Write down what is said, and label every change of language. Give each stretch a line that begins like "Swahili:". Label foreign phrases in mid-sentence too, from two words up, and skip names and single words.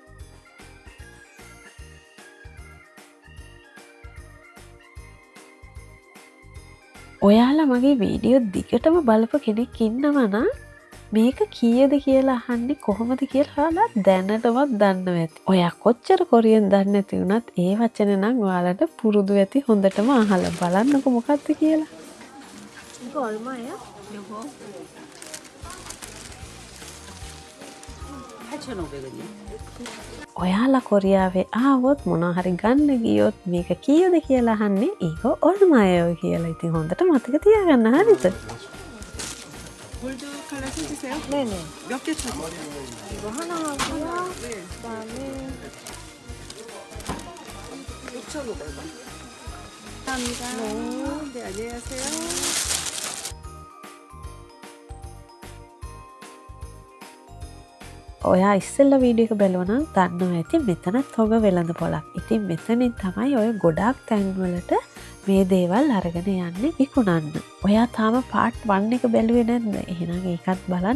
Sinhala: ඔයාලා මගේ වීඩියෝ දිගටම බලපු කෙනෙක් ඉන්නවා නම් මේක කීයද කියලා අහන්නේ කොහොමද කියලා ඔයාලා දැනටවත් දන්නව ඇති. ඔයා කොච්චර කොරියන් දන්නේ නැති වුණත් ඒ වචන නම් ඔයාලට පුරුදු ඇති හොඳටම අහලා බලන්නකො මොකක්ද කියලා.
Korean: 이거 얼마예요? 요거 8,500원이요.
Sinhala: ඔයාලා කොරියාවේ ආවොත් මොනවා හරි ගන්න ගියොත් මේක කීයද කියලා අහන්නේ ඒක 얼마예요 කියලා. ඉතින් හොඳට මතක තියාගන්න හරිද?
Korean: 골드 컬러 해주세요. 네네. 몇 개 주세요? 이거 하나 하고요. 그다음에 6,500원. 감사합니다. 네, 안녕하세요.
Sinhala: ඔයා ඉස්සෙල්ලා වීඩියෝ එක බැලුවා නම් දන්නවා ඇති මෙතනත් හොග වෙළඳ පොලක්. ඉතින් මෙතනින් තමයි ඔය ගොඩාක් තැන්වලට මේ දේවල් අරගෙන යන්නේ විකුණන්න. ඔයා තාම පාර්ට් 1 එක බැලුවේ නැද්ද? එහෙනම් ඒකත් බලන්න.